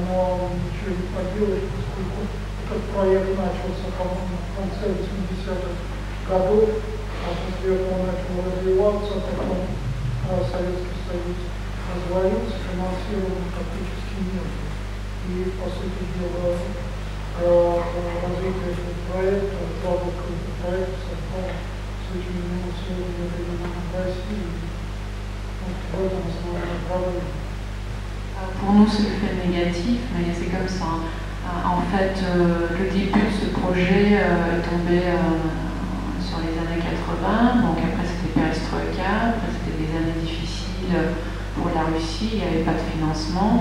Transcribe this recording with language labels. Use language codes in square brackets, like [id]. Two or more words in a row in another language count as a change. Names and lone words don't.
[ru] Но ничего не поделаешь, поскольку этот проект начался, по-моему, в конце 80-х годов, а после этого он начал развиваться, потом Советский Союз развалился, финансирован практически нет. И И, по сути дела, развитие этого проекта, запуск проекта совпал с очень инновационными регионами России. Вот в этом основная проблема. [fr] Pour nous, c'est le fait négatif, mais c'est comme ça. En fait, le début de ce projet est tombé sur les années 80. Donc après, c'était Perestroïka, après, c'était des années difficiles pour la Russie, il n'y avait pas de financement.